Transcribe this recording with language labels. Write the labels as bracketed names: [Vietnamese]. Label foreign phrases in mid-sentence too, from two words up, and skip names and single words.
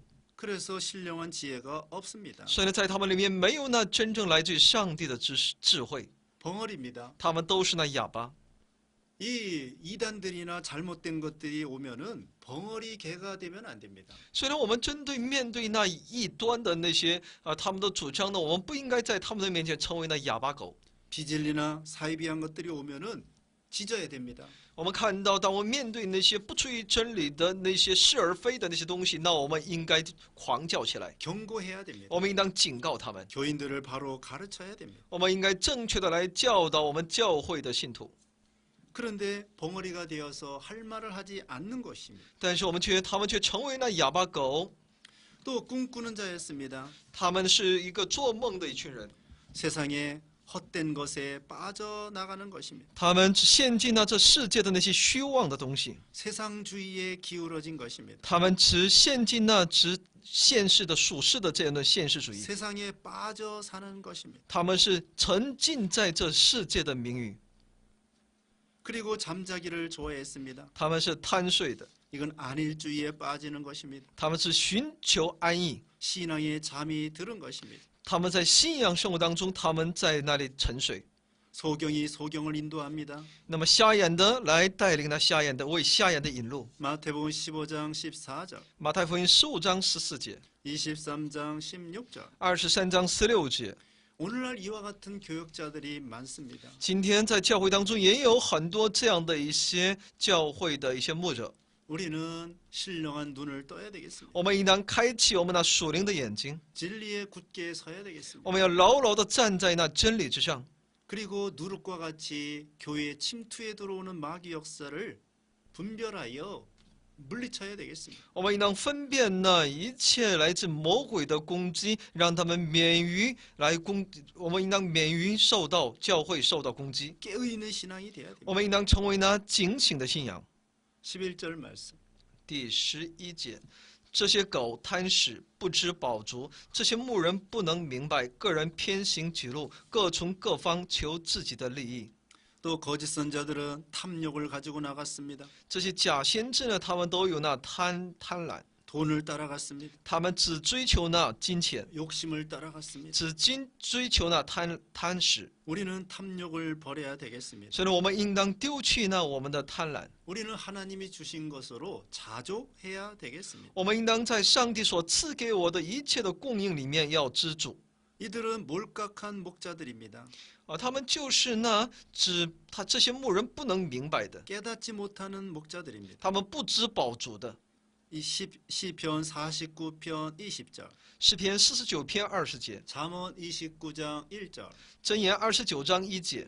[Korean] 그래서 신령한 지혜가 없습니다. [Chinese] 所以呢，在他们里面没有那真正来自于上帝的智慧， [Korean] 벙어리입니다. [Chinese] 他们都是那哑巴。 [Korean] 이 이단들이나 잘못된 것들이 오면은 벙어리 개가 되면 안 됩니다. [Chinese] 所以呢，我们面对那异端的那些他们的主张呢，我们不应该在他们的面前成为那哑巴狗。 [Korean] 비진리나 사이비한 것들이 오면은 짖어야 됩니다. [Chinese] 我们看到，当我们面对那些不出于真理的那些是而非的那些东西，那我们应该狂叫起来， [Korean] 경고해야 됩니다. [Chinese] 我们应当警告他们， [Korean] 교인들을 바로 가르쳐야 됩니다. [Chinese] 我们应该正确的来教导我们教会的信徒。 [Korean] 그런데 벙어리가 되어서 할 말을 하지 않는 것입니다. [Chinese] 但是他们却成为那哑巴狗， [Korean] 또 꿈꾸는 자였습니다. [Chinese] 他们是一个做梦的一群人， [Korean] 세상에 헛된 것에 빠져나가는 것입니다. [Chinese] 他们只陷进了这世界的那些虚妄的东西， [Korean] 세상주의에 기울어진 것입니다. [Chinese] 他们只陷进那现世的属世的这样的现实主义， [Korean] 세상에 빠져 사는 것입니다. [Chinese] 他们是沉浸在这世界的名誉， [Korean] 그리고 잠자기를 좋아했습니다. [Chinese] 他们是贪睡的， [Korean] 이건 안일주의에 빠지는 것입니다. [Chinese] 他们是寻求安逸， [Korean] 신앙에 잠이 들은 것입니다. [Chinese] 他们在信仰生活当中，他们在那里沉睡。 [Korean] 소경이 소경을 인도합니다. [Chinese] 那么瞎眼的来带领那瞎眼的，为瞎眼的引路。 [Korean] 마태복음 15장 14절, [Chinese] 马太福音15章14节、 [Korean] 23장 16절. [Chinese] 23 章16节。 [Korean] 오늘날 이와 같은 교역자들이 많습니다. [Chinese] 今天在教会当中也有很多这样的一些教会的一些牧者， [Korean] 우리는 신령한 눈을 떠야 되겠습니다. [Chinese] 我们应当开启我们那属灵的眼睛， [Korean] 진리에 굳게 서야 되겠습니다. [Chinese] 我们要牢牢地站在那真理之上。 [Korean] 그리고 누룩과 같이 교회에 침투에 들어오는 마귀 역사를 분별하여 물리쳐야 되겠습니다. [Chinese] 我们应当分辨那一切来自魔鬼的攻击，让他们免于我们应当免于教会受到攻击。 [Korean] 깨어있는 신앙이 돼야 [Chinese] 我 [Korean] 됩니다. [Chinese] 们应当成为那警醒的信仰。 [Korean] 11절 말씀. [Chinese] 第11节，这些狗贪食，不知饱足；这些牧人不能明白，个人偏行己路，各从各方求自己的利益。 [Korean] 또 거짓 선자들은 탐욕을 가지고 나갔습니다. [Chinese] 这些假先知呢，他们都有那贪婪， [Korean] 돈을 따라갔습니다. [Chinese] 他们只追求那金钱， [Korean] 욕심을 따라갔습니다. [Chinese] 只追求那贪食。 [Korean] 우리는 탐욕을 버려야 되겠습니다. [Chinese] 所以呢，我们应当丢弃那我们的贪婪， [Korean] 우리는 하나님이 주신 것으로 자족해야 되겠습니다. [Chinese] 我们应当在上帝所赐给我的一切的供应里面要知足。 [Korean] 이들은 몰각한 목자들입니다. [Chinese] 他们就是那这些牧人不能明白的， [Korean] 깨닫지 못하는 목자들입니다. [Chinese] 他们不知饱足的。 [Korean] 이 시편 49편 20절, [Chinese] 诗篇49篇20节， [Korean] 잠언 29장 1절, [Chinese] 箴言29章1节，